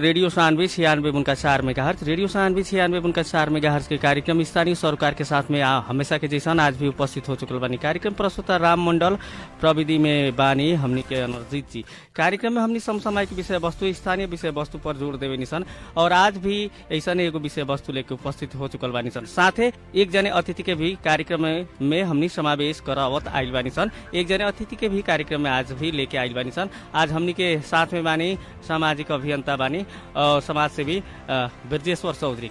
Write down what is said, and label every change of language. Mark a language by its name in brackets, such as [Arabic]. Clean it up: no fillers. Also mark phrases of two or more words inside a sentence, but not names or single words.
[Bhojpuri] रेडियो 96.4 मेगाहर्ट्ज, रेडियो 96.4 मेगाहर्ट्ज के कार्यक्रम स्थानीय सरोकार के साथ में हमेशा के जैसा आज भी उपस्थित हो चुकल बानी। कार्यक्रम प्रस्तुता राम मंडल, प्रविधि में बानी हमनी के अनर्जित जी। कार्यक्रम में हमनी समसामयिक विषय वस्तु, स्थानीय विषय वस्तु पर जोर देवे निसन और आज भी ऐसा एगो विषय वस्तु लेके उपस्थित हो चुकल बानी सन। साथे एक जने अतिथि के भी कार्यक्रम में हमनी समावेश करावत आइल बानी सन। एक जने अतिथि के भी कार्यक्रम में आज भी लेके आइल बानी सन। आज हमनी के साथ में बानी सामाजिक अभियंता बानी और समाज सेवी ब्रजेश्वर चौधरी।